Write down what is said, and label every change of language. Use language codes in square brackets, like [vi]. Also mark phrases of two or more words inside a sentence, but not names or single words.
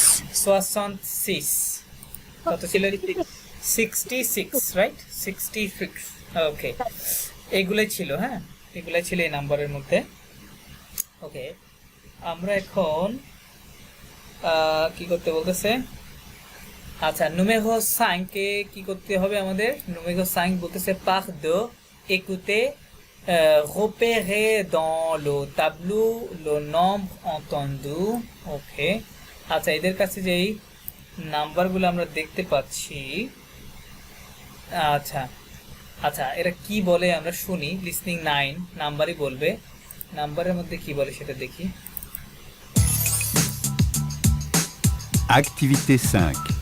[bn] 66, কত ছিল? 66, রাইট? 66, ওকে। এগুলাই ছিল, হ্যাঁ, এগুলাই ছিল এই নাম্বারের মধ্যে, ওকে। আমরা এখন কি করতে বলতেছে? আচ্ছা, numéro 5 কে কি করতে হবে আমাদের? numéro 5 বলতেছে [fr] par de écouter, repérer dans le tableau le nombre entendu, [bn] ওকে। আচ্ছা, এদের কাছে যেই নাম্বারগুলো আমরা দেখতে পাচ্ছি, আচ্ছা আচ্ছা, এরা কি বলে আমরা শুনি। লিসনিং 9 নাম্বারই বলবে, নাম্বারের মধ্যে কি বলে সেটা দেখি। [fr] Activité 5.